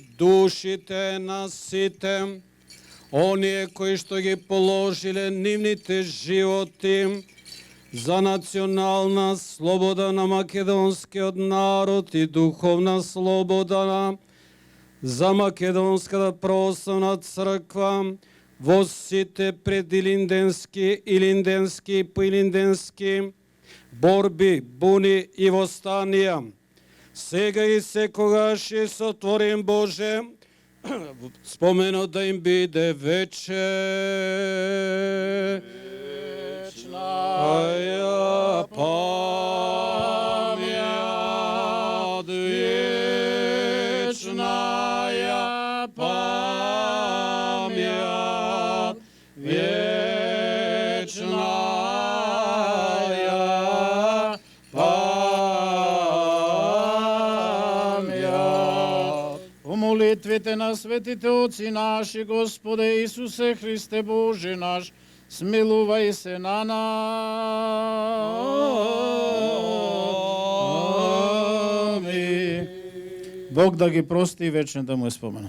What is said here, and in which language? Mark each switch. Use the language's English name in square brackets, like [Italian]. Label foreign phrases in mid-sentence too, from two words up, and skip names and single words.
[Macedonian] душите на сите, оние кои што ги положиле нивните животи за национална слобода на македонскиот народ и духовна слобода за Македонската православна црква во сите предилинденски, илинденски и поилинденски борби, буни и востанија. Сега и секогаш и сотворим Боже, споменот да им биде вече. [Church Slavic] Вечная память, вечная память, вечная память. [Macedonian] По молитвите на светите Отци наши, Господе Исусе Христе Боже наш, смилувај се на нами. Бог да ги прости и вечно да му е споменат.